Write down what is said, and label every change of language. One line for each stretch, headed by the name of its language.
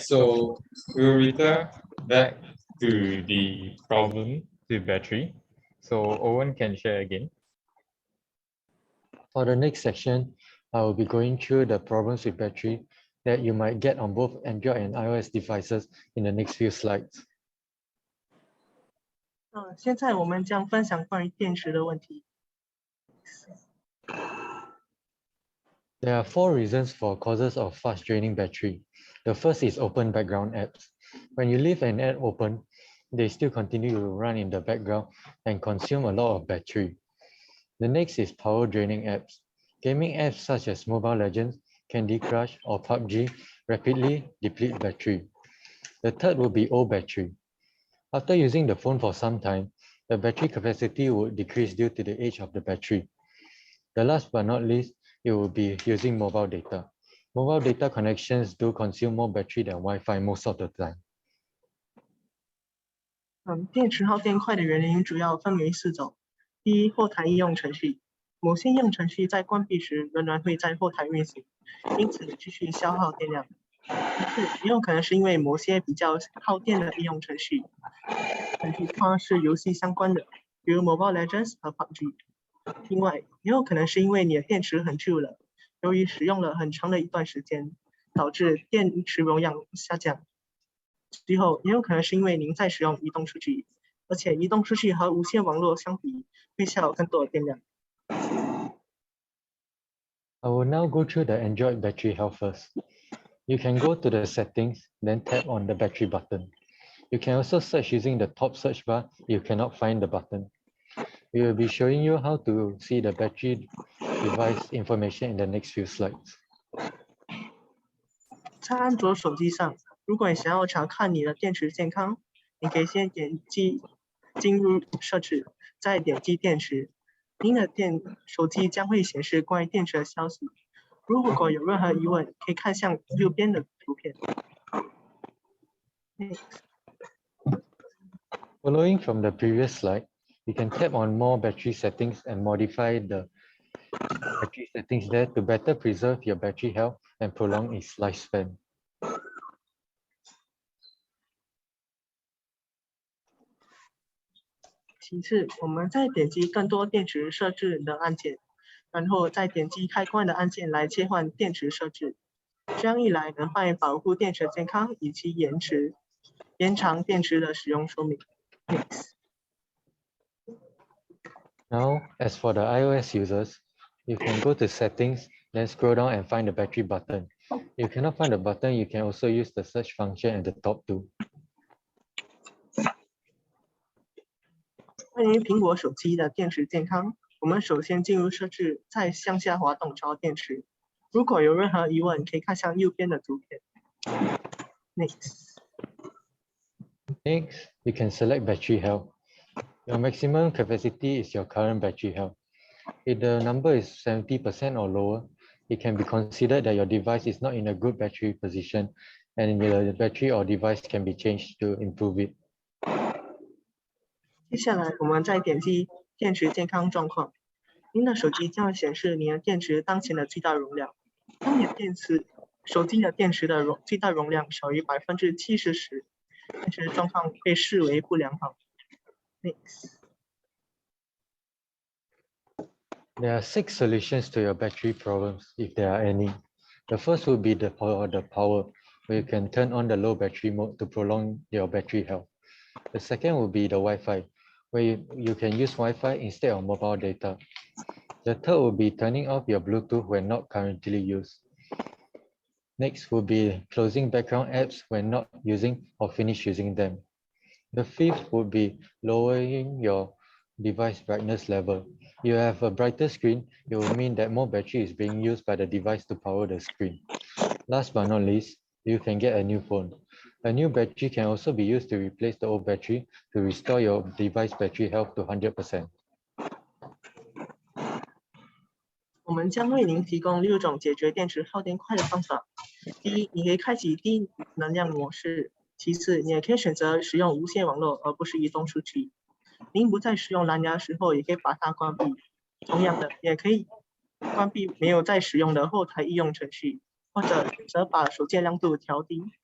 English: So we'll return back to the problem with battery. So Owen can share again. For the next section, I will be going through the problems with battery that you might get on both Android and iOS devices in the next few slides.
Chinese: 现在我们将分享关于电池的问题。
English: There are 4 reasons for causes of fast draining battery. The first is open background apps. When you leave an app open, they still continue to run in the background and consume a lot of battery. The next is power draining apps. Gaming apps such as Mobile Legends, Candy Crush, or PUBG rapidly deplete battery. The third will be old battery. After using the phone for some time, the battery capacity would decrease due to the age of the battery. The last but not least, it will be using mobile data. Mobile data connections do consume more battery than Wi-Fi most of the time.
Chinese: 电池耗电快的原因主要分为4种。第一，后台应用程序。某些应用程序在关闭时仍然会在后台运行，因此继续消耗电量。也有可能是因为某些比较耗电的应用程序通常是游戏相关的，比如 Mobile Legends 和 PUBG。另外，也有可能是因为你的电池很旧了，由于使用了很长的一段时间，导致电池容量下降。最后，也有可能是因为您在使用移动数据，而且移动出去和无线网络相比会消耗更多的电量。
English: I will now go through the Android battery health first. You can go to the settings, then tap on the battery button. You can also search using the top search bar if you cannot find the button. We will be showing you how to see the battery device information in the next few slides.
Chinese: 在安卓手机上，如果你想要查看你的电池健康，你可以先点击进入设置，再点击电池。您的手机将会显示关于电池的消息。如果有任何疑问，可以看向右边的图片。
English: Following from the previous slide, you can tap on more battery settings and modify the battery settings there to better preserve your battery health and prolong its lifespan.
Chinese: 其次，我们再点击更多电池设置的按键，然后再点击开关的按键来切换电池设置。这样一来，能帮你保护电池的健康以及延长电池的使用寿命。
English: Now, as for the iOS users, you can go to settings, then scroll down and find the battery button. If you cannot find the button, you can also use the search function at the top too.
Chinese: 关于苹果手机的电池健康，我们首先进入设置，再向下滑动找电池。如果有任何疑问，可以看向右边的图片。
English: Next, you can select battery health. Your maximum capacity is your current battery health. If the number is 70% or lower, it can be considered that your device is not in a good battery position, and the battery or device can be changed to improve it.
Chinese: 接下来，我们再点击电池健康状况。您的手机将会显示您的电池当前的最大容量。当你的手机的电池的最大容量小于70%时，电池状况被视为不良好。
English: Next. There are 6 solutions to your battery problems, if there are any. The first would be the power, where you can turn on the low battery mode to prolong your battery health. The second would be the Wi-Fi, where you can use Wi-Fi instead of mobile data. The third would be turning off your Bluetooth when not currently used. Next would be closing background apps when not using or finish using them. The fifth would be lowering your device brightness level. You have a brighter screen, it will mean that more battery is being used by the device to power the screen. Last but not least, you can get a new phone. A new battery can also be used to replace the old battery to restore your device battery health to 100%.
Chinese: 我们将为您提供6种解决电池耗电快的方法。第一，你可以开启低能量模式。其次，你也可以选择使用无线网络，而不是移动出去。您不再使用蓝牙时候，也可以把它关闭。同样的，也可以关闭没有在使用的后台应用程序，或者选择把手机亮度调低。